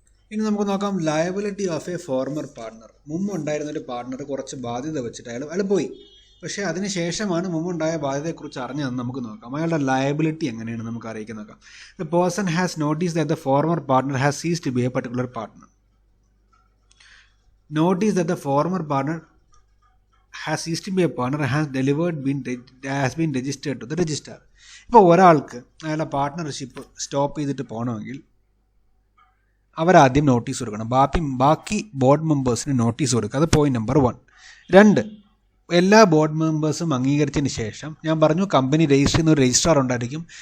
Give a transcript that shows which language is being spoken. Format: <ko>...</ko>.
<ml>ഇനി നമുക്ക് നോക്കാം</ml> <en>Liability of a former partner.</en> <ml>മുമ്പ് ഉണ്ടായിരുന്നൊരു പാർട്ട്ണർ കുറച്ച് ബാധ്യത വെച്ചിട്ട് അയാൾ പോയി. പക്ഷേ അതിന് ശേഷമാണ് മുമ്പുണ്ടായ ബാധ്യതയെക്കുറിച്ച് അറിഞ്ഞതെന്ന് നമുക്ക് നോക്കാം. അയാളുടെ ലയബിലിറ്റി എങ്ങനെയാണ് നമുക്ക് അറിയിക്കാൻ നോക്കാം.</ml> <en>The person has notice that the former partner has ceased to be a particular partner. Notice that the former partner has ceased to be a partner has been registered to the registrar.</en> <ml>ഇപ്പോൾ ഒരാൾക്ക് അയാളുടെ partnership stop ചെയ്തിട്ട് പോകണമെങ്കിൽ അവരാദ്യം notice കൊടുക്കണം. ബാക്കി board മെമ്പേഴ്സിന് notice കൊടുക്കുക. അത് പോയിന്റ് നമ്പർ 1. 2, എല്ലാ ബോർഡ് മെമ്പേഴ്സും അംഗീകരിച്ചതിന് ശേഷം ഞാൻ പറഞ്ഞു കമ്പനി രജിസ്റ്റർ ചെയ്യുന്ന ഒരു രജിസ്ട്രാർ ഉണ്ടായിരിക്കും.</ml>